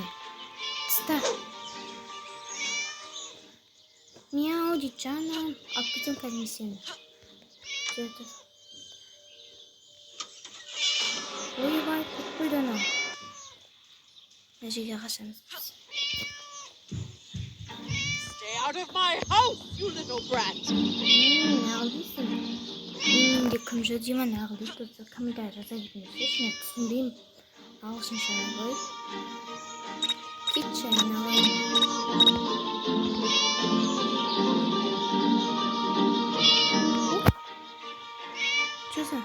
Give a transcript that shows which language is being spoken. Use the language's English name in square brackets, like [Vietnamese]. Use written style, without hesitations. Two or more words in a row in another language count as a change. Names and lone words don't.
[Kazakh] Тыста. Мяу дейді жаным. Алып кетем қазір мен сені. Тұр. Ойбай, кетіп қойды анау. Мына жерге қашамыз біз. [English] Stay out of my house, you little brat. [Kazakh] Неғыл дейсің? Менде кім жүр деймін, неғыл дейді. Тұрса комментарий жаза кетіңіздер. Мен түсінбеймін. Ағылшынша ғой. Кетші, мен алайын. Чөзі?